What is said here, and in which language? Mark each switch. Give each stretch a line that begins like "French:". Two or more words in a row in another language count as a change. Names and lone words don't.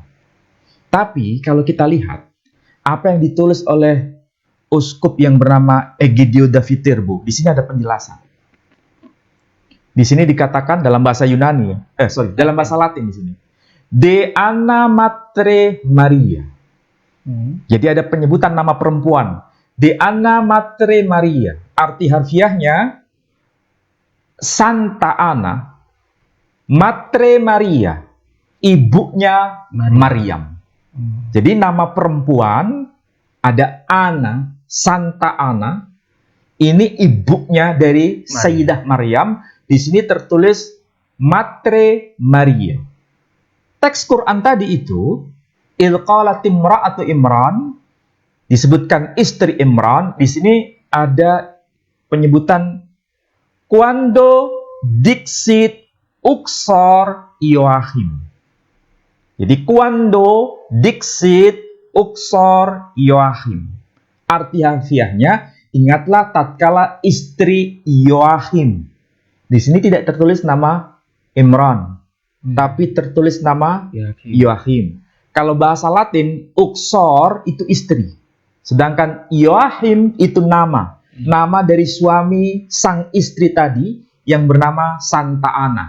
Indonesian: Tapi kalau kita lihat apa yang ditulis oleh uskup yang bernama Egidio da Viterbo, di sini ada penjelasan. Di sini dikatakan dalam bahasa Yunani, dalam bahasa Latin di sini.
Latin: De Anna Matre Maria.
Indonesian: Jadi ada penyebutan nama perempuan.
Latin: De Anna Matre Maria.
Indonesian: Arti harfiahnya Santa Ana
Latin: Matre Maria,
Indonesian: ibunya Maryam. Jadi nama perempuan ada Ana, Santa Ana. Ini ibunya dari Sayyidah Maryam. Di sini tertulis
Latin: Matre Maria.
Indonesian: Teks Quran tadi itu
Arabic: إذ قالت امرأة عمران,
Indonesian: disebutkan istri Imran. Di sini ada penyebutan
Latin: quando dixit uxor Joachim.
Indonesian: Jadi
Latin: quando dixit uxor Joachim.
Indonesian: Arti harfiahnya, ingatlah tatkala istri Joachim. Di sini tidak tertulis nama Imran, tapi tertulis nama Joachim. Kalau bahasa Latin, uxor itu istri. Sedangkan Joachim itu nama. Nama dari suami sang istri tadi yang bernama Santa Ana.